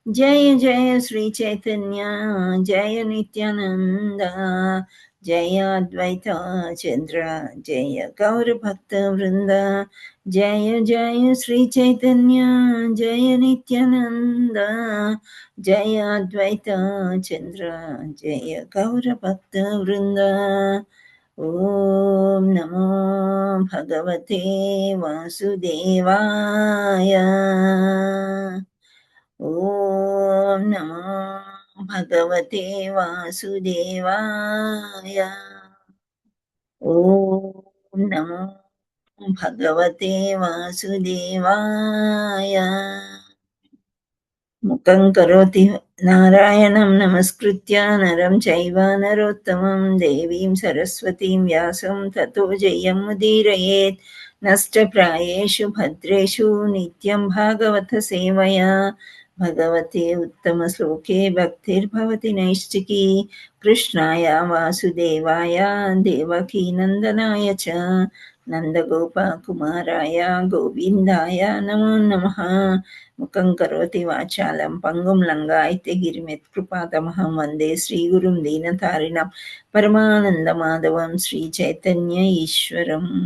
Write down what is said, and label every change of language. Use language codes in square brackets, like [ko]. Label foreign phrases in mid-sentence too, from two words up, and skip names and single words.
[sa] జయ జయ శ్రీ చైతన్య జయ నిత్యానంద జయ అద్వైత చంద్ర జయ గౌర భక్త వృంద జయ జయ శ్రీ చైతన్య జయ నిత్యానంద జయ అద్వైత చంద్ర జయ గౌర భక్త వృంద ఓం నమో భగవతే వాసుదేవాయ ఓం నమో భగవతే వాసుదేవాయ ఓం నమో భగవతే వాసుదేవాయ ముఖం కరోతి నారాయణం నమస్కృత్య నరం చైవ నరోత్తమం దేవీం సరస్వతీం వ్యాసం తతో జయముదీరయేత్ నష్టప్రాయేషు భద్రేషు నిత్యం భాగవత సేవయా భగవతే ఉత్తమ శ్లోకే భక్తిర్భవతి నైష్టికీ కృష్ణాయ వాసుదేవాయ దేవకీ నందనాయ చ నందగోపకుమారాయ గోవిందాయ నమో నమః ముఖం కరోతి వాచాలం పంగుం లంగాయతే గిరిమెత్కృపాతమహం వందే శ్రీగురుం దీనతారిణం పరమానందమాధవం శ్రీ చైతన్య ఈశ్వరం.